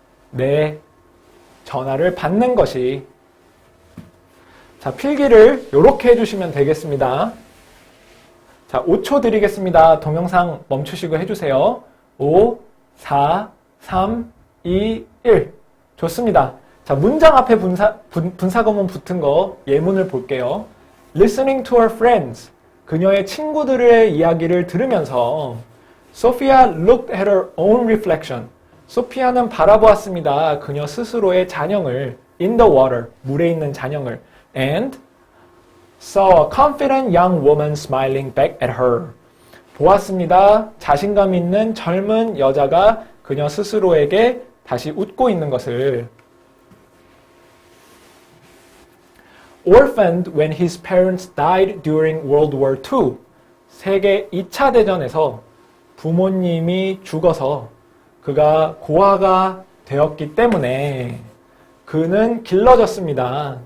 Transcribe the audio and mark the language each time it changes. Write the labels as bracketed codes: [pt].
[ko] 내 전화를 받는 것이. 자, 필기를 이렇게 해주시면 되겠습니다. 자, 5초 드리겠습니다. 동영상 멈추시고 해주세요. 5, 4, 3, 2, 1. 좋습니다. 자, 문장 앞에 분사구문 붙은 거 예문을 볼게요. [en] Listening to her friends. [ko] 그녀의 친구들의 이야기를 들으면서 [en] Sophia looked at her own reflection. [ko] 소피아는 바라보았습니다. 그녀 스스로의 잔영을 [en] in the water. [ko] 물에 있는 잔영을 [en] and saw a confident young woman smiling back at her. [ko] 보았습니다. 자신감 있는 젊은 여자가 그녀 스스로에게 다시 웃고 있는 것을. [en] Orphaned when his parents died during World War II. [ko] 세계 2차 대전에서 부모님이 죽어서 그가 고아가 되었기 때문에 그는 길러졌습니다.